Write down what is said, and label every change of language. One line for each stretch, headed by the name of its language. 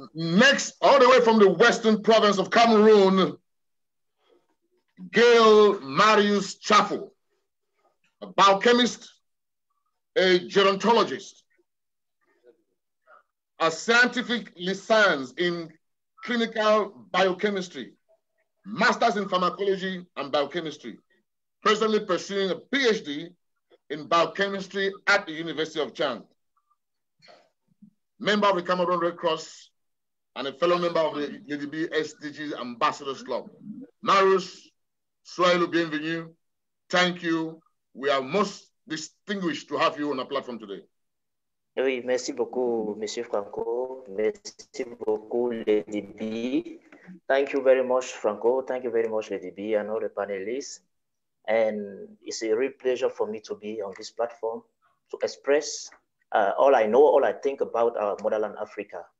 English: Next, all the way from the western province of Cameroon, Gail Marius Tsaffo, a biochemist, a gerontologist, a scientific license in clinical biochemistry, master's in pharmacology and biochemistry, presently pursuing a PhD in biochemistry at the University of Chang. Member of the Cameroon Red Cross and a fellow member of the Lady B SDGs Ambassadors Club.
French: Marius, soyez le bienvenu.
English: Thank you. We are most distinguished to have you on our platform today.
French: Oui, merci beaucoup, Monsieur Franco. Merci beaucoup, Lady B.
English: Thank you very much, Franco. Thank you very much, Lady B, and all the panelists. And it's a real pleasure for me to be on this platform to express all I know, all I think about our motherland Africa.